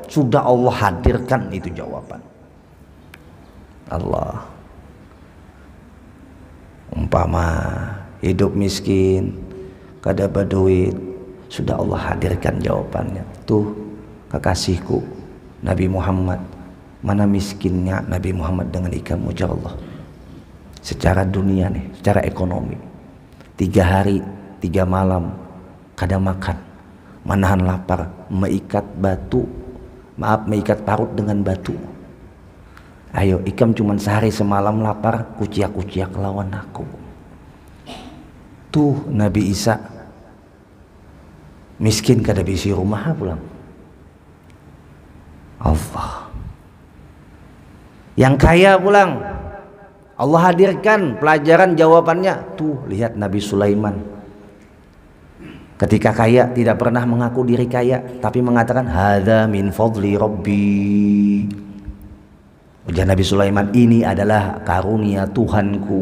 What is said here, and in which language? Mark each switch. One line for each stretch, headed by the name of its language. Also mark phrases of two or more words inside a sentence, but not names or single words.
Indonesian: Sudah Allah hadirkan itu jawaban. Allah, umpama hidup miskin, kada berduit, sudah Allah hadirkan jawabannya. Tuh kekasihku Nabi Muhammad, mana miskinnya Nabi Muhammad dengan kamu,
Arabic: ya Allah.
Indonesian: Secara dunia nih, secara ekonomi, 3 hari 3 malam kada makan, menahan lapar, meikat parut dengan batu.
Banjar: Ayo ikam cuman sehari semalam lapar, kuciak-kuciak lawan aku. Tuh Nabi Isa miskin kada bisi rumah pulang.
Indonesian: Allah yang kaya pulang, Allah hadirkan pelajaran jawabannya. Tuh lihat Nabi Sulaiman, ketika kaya tidak pernah mengaku diri kaya, tapi mengatakan
Arabic: هذا من فضل ربي.
Indonesian: Ujar Nabi Sulaiman, ini adalah karunia Tuhanku.